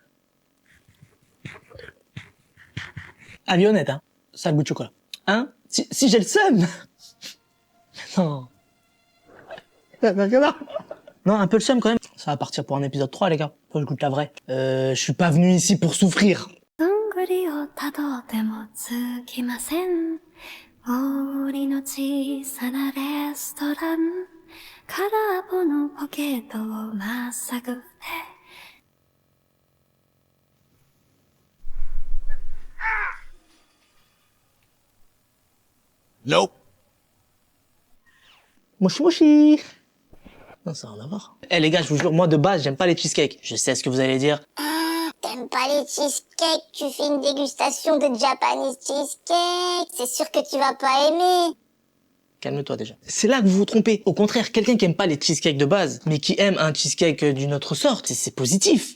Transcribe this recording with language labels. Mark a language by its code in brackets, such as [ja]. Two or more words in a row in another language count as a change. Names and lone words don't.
[fr] Allez, honnête, hein. Ça a le goût de chocolat. Hein? Si j'ai le seum. Non. Non, un peu le seum quand même. Ça va partir pour un épisode 3, les gars. Faut que je goûte la vraie. Je suis pas venu ici pour souffrir. [ja] どんぐりをたどってもつきません森の小さなレストラン空っぽのポケットをまっさぐって [fr] Nope. [ja] もしもし. [fr] Non, ça n'a rien à voir. Eh les gars, je vous jure, moi de base, j'aime pas les cheesecakes. Je sais ce que vous allez dire. T'aimes pas les cheesecakes, tu fais une dégustation de [en] Japanese cheesecake, [fr] c'est sûr que tu vas pas aimer. Calme-toi déjà. C'est là que vous vous trompez. Au contraire, quelqu'un qui aime pas les cheesecakes de base, mais qui aime un cheesecake d'une autre sorte, c'est positif.